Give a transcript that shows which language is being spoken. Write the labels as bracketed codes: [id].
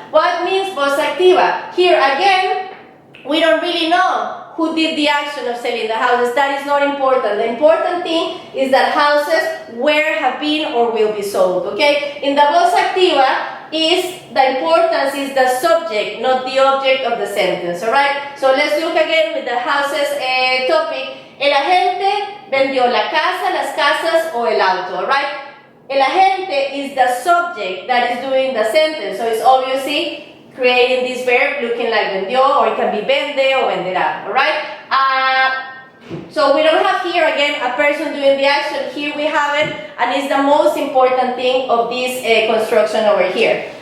[en] What means voz activa? Here again, we don't really know who did the action of selling the houses. That is not important. The important thing is that houses were, have been, or will be sold. Okay? In the voz activa, the importance is the subject, not the object of the sentence. Alright? So let's look again with the houses topic. [es] El agente vendió la casa, las casas, o el auto. [en] Alright? El agente is the subject that is doing the sentence. So it's obviously creating this verb looking like vendió, or it can be vende or venderá. Alright? So we don't have here again a person doing the action. Here we have it, and it's the most important thing of this construction over here.